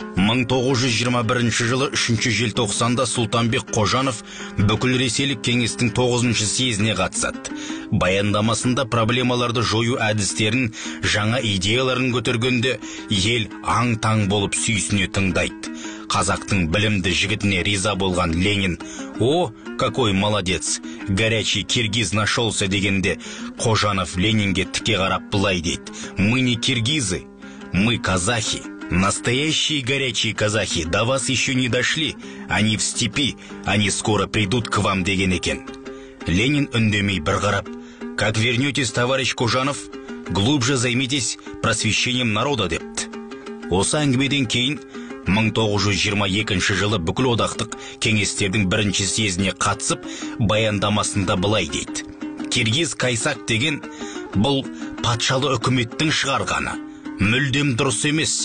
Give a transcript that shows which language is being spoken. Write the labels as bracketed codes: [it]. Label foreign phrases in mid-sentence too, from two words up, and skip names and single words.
[kk] 1921 жылы 3 желтоқсанда Сұлтанбек Қожанов бүкіл ресейлік кеңестің 9-шы съезіне қатысады. Баяндамасында проблемаларды жою әдістерін, жаңа идеяларын көтергенде ел аң-таң болып сүйсіне тыңдайды. Қазақтың білімді жігітіне риза болған Ленин: [ru] «О, какой молодец, горячий киргиз нашелся» [kk] дегенде, Қожанов Ленинге тіке қарап былай дейді: [ru] «Мы не киргизы, мы казахи. Настоящие горячие казахи до вас еще не дошли, они в степи, они скоро придут к вам» [kk] деген екен. Ленин үндемей бір қарап: [ru] «Как вернетесь, товарищ Қожанов, глубже займитесь просвещением народа» депті. [kk] Осы әңгімеден кейін 1922 жылы бүкіл одақтық кеңестердің бірінші съезіне қатысып, баяндамасында былай дейді: «Киргиз Кайсак деген бұл патшалы үкіметтің шығарғаны, мүлдем дұрыс емес.